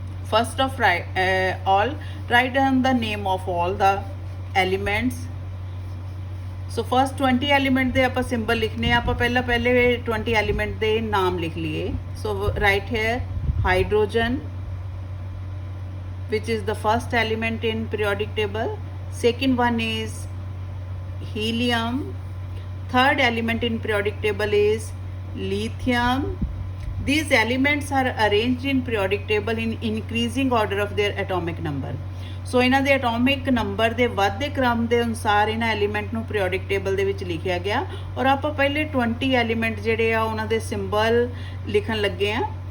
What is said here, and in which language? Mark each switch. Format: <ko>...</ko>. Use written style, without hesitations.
<en>First of all, write down the name of all the elements.</en> <pa>So first 20 element ਦੇ ਆਪਾਂ symbol ਲਿਖਨੇ ਆਪਾਂ ਪਹਿਲੇ 20 element ਦੇ ਨਾਮ ਲਿਖ ਲਈਏ।</pa> <en>So write here hydrogen, which is the first element in periodic table. Second one is helium. Third element in periodic table is lithium. These elements are arranged in periodic table in increasing order of their atomic number.</en> <pa>So ਇਹਨਾਂ ਦੇ atomic number ਦੇ ਵੱਧਦੇ ਕ੍ਰਮ ਦੇ ਅਨੁਸਾਰ ਇਹਨਾਂ element ਨੂੰ periodic table ਦੇ ਵਿੱਚ ਲਿਖਿਆ ਗਿਆ ਔਰ ਆਪਾਂ ਪਹਿਲੇ 20 ਐਲੀਮੈਂਟ ਜਿਹੜੇ ਆ ਉਹਨਾਂ ਦੇ ਸਿੰਬਲ ਲਿਖਣ ਲੱਗੇ ਆ।</pa>